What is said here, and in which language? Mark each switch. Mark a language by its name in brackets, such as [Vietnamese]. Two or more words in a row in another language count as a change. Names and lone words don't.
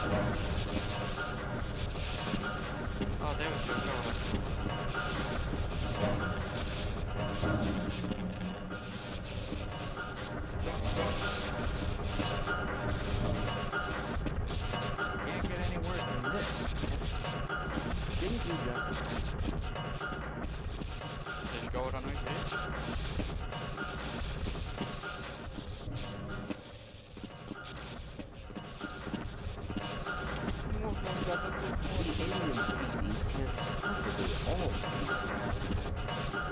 [Romanian] Ah, da, uite, eu caut. [English] Can't get any worse than this. Didn't you just... [Romanian] Deci gaura nu-i de aici? Nu m-am gata de [English] The alien species can't possibly all be.